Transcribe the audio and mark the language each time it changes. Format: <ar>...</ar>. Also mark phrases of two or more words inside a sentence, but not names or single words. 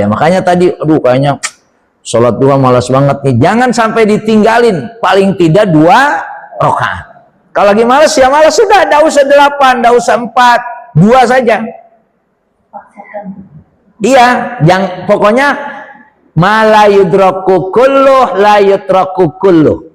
<id>Makanya tadi, aduh kayaknya sholat duha malas banget nih. Jangan sampai ditinggalin, paling tidak 2 rakaat. Kalau lagi malas ya malas sudah, tidak usah 8, tidak usah 4, 2 saja.</id> <ar>Iya, yang pokoknya لا يدرك كله لا يترك كله.</ar>